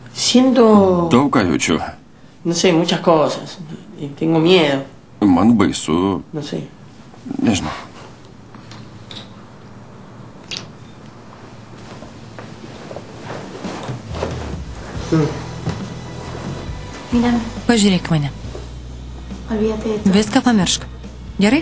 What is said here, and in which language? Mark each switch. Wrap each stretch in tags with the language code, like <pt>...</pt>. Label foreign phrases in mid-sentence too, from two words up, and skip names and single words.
<es>Siento...</es> <lt>Daug ką jaučiu.</lt> <es>No sé, muchas cosas. Y tengo miedo.</es> <lt>Man baisu.</lt> <es>No sé.</es> <lt>Nežinau. Pažiūrėk mane. Viską pamiršk. Gerai?</lt>